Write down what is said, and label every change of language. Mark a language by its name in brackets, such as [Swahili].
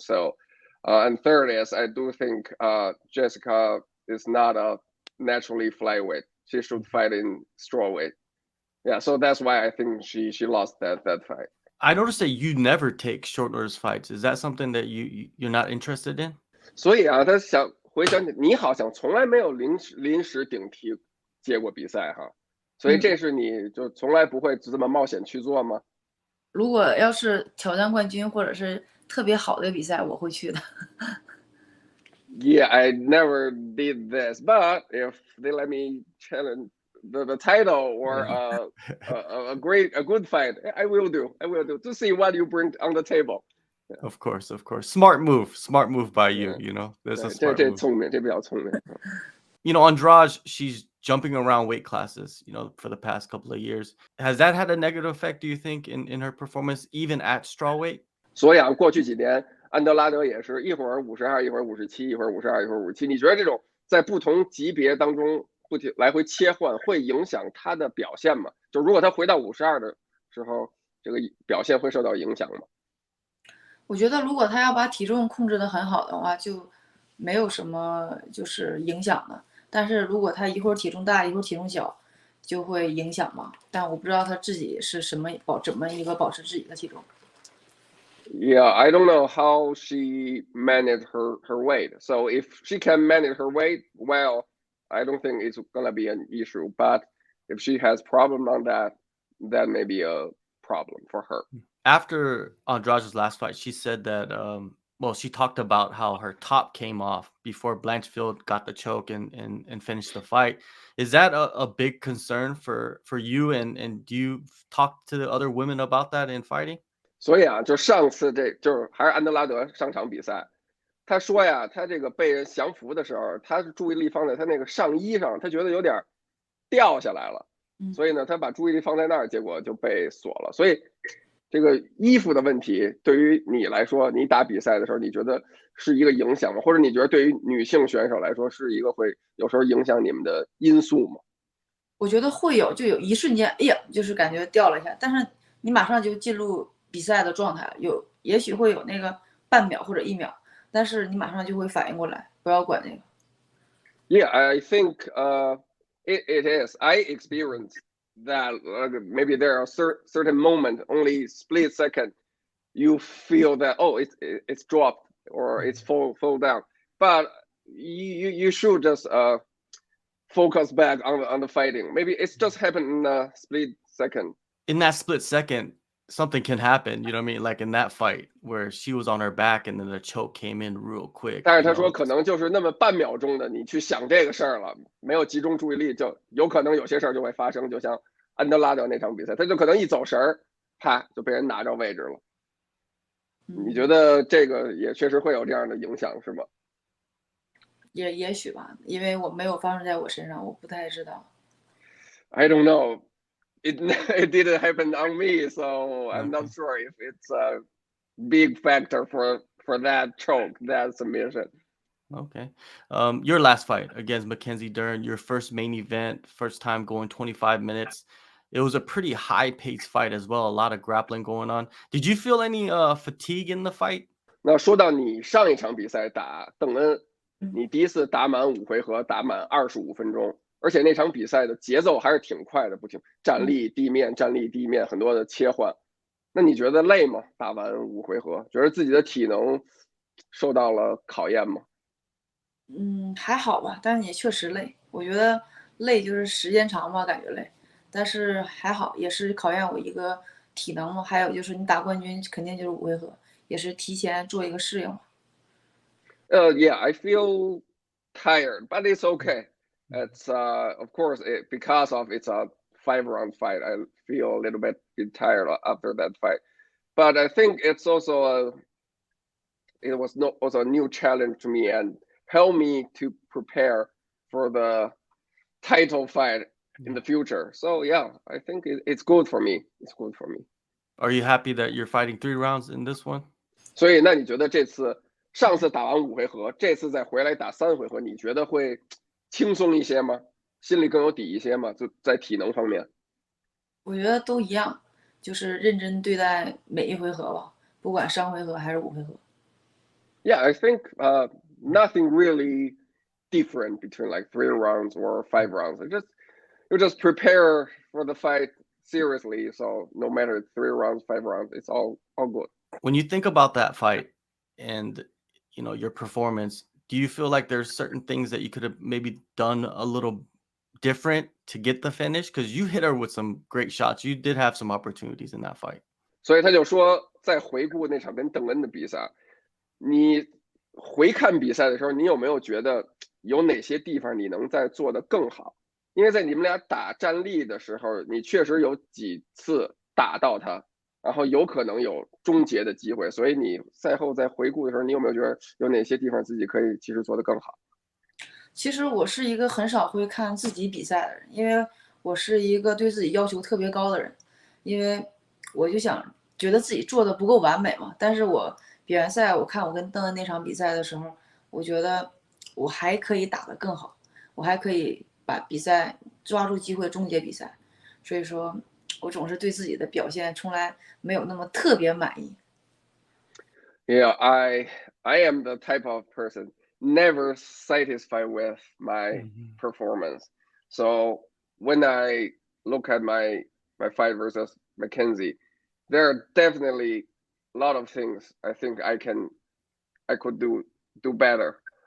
[English] So, and third is I do think Jessica is not a naturally flyweight. She should fight in strawweight. Yeah, so that's why I think she lost that fight. I noticed that you never take short notice fights. Is that something that you're not interested in? [Chinese] 所以啊，他回想你好像从来没有临时顶替接过比赛哈，所以这是你就从来不会这么冒险去做吗？如果要是挑战冠军或者是特别好的比赛，我会去的。 [English] Yeah, I never did this, but if they let me challenge the title or a good fight, I will do to see what you bring on the table. Yeah. Of course. Smart move by you. You know, there's a smart move. [Chinese] 聪明，这比较聪明。 [English] You know, Andrade, she's jumping around weight classes, you know, for the past couple of years. Has that had a negative effect, do you think, in her performance, even at strawweight? [Chinese] 所以啊，过去几年，安德拉德也是一会儿52，一会儿57，一会儿52，一会儿57。你觉得这种在不同级别当中不停来回切换，会影响他的表现吗？就如果他回到52的时候，这个表现会受到影响吗？我觉得如果他要把体重控制得很好的话，就没有什么就是影响的。但是如果他一会儿体重大，一会儿体重小，就会影响嘛。但我不知道他自己是怎么一个保持自己的体重。 [English] Yeah, I don't know how she managed her weight. So if she can manage her weight well, I don't think it's gonna be an issue. But if she has problem on that, that may be a problem for her. After Andrade's last fight, she said that she talked about how her top came off before Blanchfield got the choke and finished the fight. Is that a big concern for you? And do you talk to the other women about that in fighting? [Chinese] 所以啊，就上次就是还是安德拉德上场比赛，他说呀，他这个被人降服的时候，他的注意力放在他那个上衣上，他觉得有点掉下来了。所以呢，他把注意力放在那儿，结果就被锁了。所以这个衣服的问题对于你来说，你打比赛的时候，你觉得是一个影响吗？或者你觉得对于女性选手来说，是一个会有时候影响你们的因素吗？我觉得会有，就有一瞬间，哎呀，就是感觉掉了一下，但是你马上就进入比赛的状态，也许会有那个半秒或者1秒，但是你马上就会反应过来，不要管那个。 [English] Yeah, I think it is. I experienced that maybe there are certain moment, only split second, you feel that oh it's dropped or it's fall down, but you should just focus back on the fighting. Maybe it's just happened in a split second. In that split second, something can happen. You know what I mean? Like in that fight where she was on her back and then the choke came in real quick. [Chinese] 但是他说可能就是那么半秒钟的，你去想这个事儿了，没有集中注意力，就有可能有些事儿就会发生。就像安德拉德那场比赛，他就可能一走神儿，啪就被人拿着位置了。你觉得这个也确实会有这样的影响，是吗？也许吧，因为我没有发生在我身上，我不太知道。 [English] I don't know. It didn't happen on me, so I'm not sure if it's a big factor for that choke, that submission. Okay. Your last fight against Mackenzie Dern, your first main event, first time going 25 minutes. It was a pretty high-paced fight as well, a lot of grappling going on. Did you feel any fatigue in the fight? [Chinese] 那说到你上一场比赛打邓恩，你第一次打满5回合，打满25分钟，而且那场比赛的节奏还是挺快的，不停站立地面，站立地面，很多的切换。那你觉得累吗？打完5回合，觉得自己的体能受到了考验吗？还好吧，但是也确实累。我觉得累就是时间长吧，感觉累，但是还好，也是考验我一个体能嘛。还有就是你打冠军肯定就是5回合，也是提前做一个适应嘛。 [English] Yeah, I feel tired, but it's okay. It's of course because of it's a 5-round fight. I feel a little bit tired after that fight, but I think it's also it was not also a new challenge to me and help me to prepare for the title fight in the future. So yeah, I think it's good for me. It's good for me. Are you happy that you're fighting 3 rounds in this one? [Chinese] 所以，那你觉得上次打完5回合，这次再回来打3回合，你觉得会轻松一些吗？心里更有底一些吗？就在体能方面。我觉得都一样，就是认真对待每一回合吧，不管上回合还是5回合。 [English] Yeah, I think nothing really different between like 3 rounds or 5 rounds. You just prepare for the fight seriously. So no matter 3 rounds, 5 rounds, it's all good. When you think about that fight and your performance, do you feel like there's certain things that you could have maybe done a little different to get the finish? Because you hit her with some great shots. You did have some opportunities in that fight. [Chinese] 所以他就说，在回顾那场跟邓恩的比赛，你回看比赛的时候，你有没有觉得有哪些地方你能再做得更好？因为在你们俩打站立的时候，你确实有几次打到他，然后有可能有终结的机会，所以你赛后在回顾的时候，你有没有觉得有哪些地方自己可以其实做得更好？其实我是一个很少会看自己比赛的人，因为我是一个对自己要求特别高的人，因为我就觉得自己做的不够完美嘛。但是我比完赛，我看我跟邓恩那场比赛的时候，我觉得我还可以打得更好，我还可以把比赛抓住机会终结比赛，所以说我总是对自己的表现从来没有那么特别满意。 [English] Yeah, I am the type of person never satisfied with my performance. So when I look at my fight versus Mackenzie, there are definitely a lot of things I think I could do better.